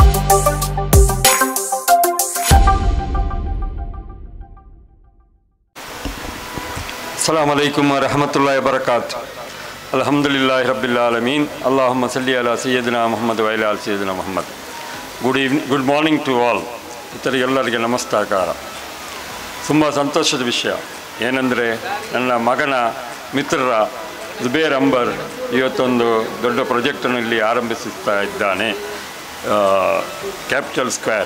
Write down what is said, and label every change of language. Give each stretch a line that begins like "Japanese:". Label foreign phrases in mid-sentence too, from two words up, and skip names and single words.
Arabic: السلام عليكم ورحمة الله وبركاته. الحمد لله رب العالمين. اللهم صل على سيدنا محمد وعلى آل سيدنا محمد.
English: good morning to all.
Kannada: ಎಲ್ಲರಿಗೆ ನಮಸ್ಕಾರ. ತುಂಬ ಸಂತೋಷದ ವಿಷಯ ಏನೆಂದರೆ ನನ್ನ ಮಗನ ಮಿತ್ರರ ಜುಬೇರ್ ಅಂಬರ್ ಇವತ್ತೊಂದು ದೊಡ್ಡ ಪ್ರಾಜೆಕ್ಟನ್ನು ಇಲ್ಲಿ ಆರಂಭಿಸುತ್ತಾ ಇದ್ದಾನೆ. ಕ್ಯಾಪಿಟಲ್ ಸ್ಕ್ವೇರ್.